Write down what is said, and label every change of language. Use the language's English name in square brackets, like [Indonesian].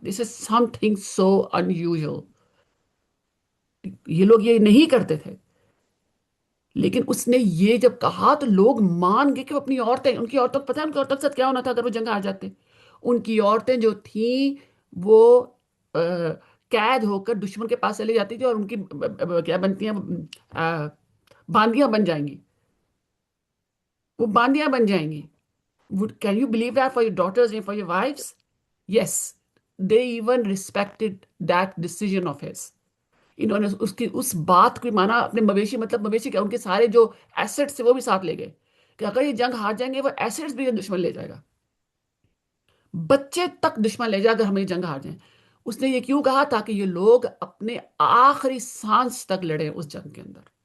[English] This is something so unusual. [Urdu] یہ لوگ یہ نہیں کرتے تھے، لیکن اس نے یہ جب کہا تو لوگ مان گئے کہ وہ اپنی عورتیں، ان کی عورتوں کو پتہ ہے ان کی عورتوں کے ساتھ کیا ہونا تھا اگر وہ جنگ ہار جاتے. ان کی عورتیں جو تھیں وہ قید ہو کر دشمن کے پاس چلی جاتی تھی اور ان کی کیا بنتی ہیں، باندیاں بن جائیں گی. وہ باندیاں بن جائیں گی. [English] Can you believe that for your daughters and for your wives? Yes, they even respected that decision of his. [Urdu] انہوں نے اس بات کو مانا. اپنے مویشی، مطلب مویشی کیا، ان کے سارے جو ایسٹس تھے وہ بھی ساتھ لے گئے کہ اگر یہ جنگ ہار جائیں گے وہ ایسٹس بھی دشمن لے جائے گا، بچے تک دشمن لے جائے گا ہمیں جنگ ہار جائیں. اس نے یہ کیوں کہا؟ تاکہ یہ لوگ اپنے آخری سانس تک لڑیں اس جنگ کے اندر.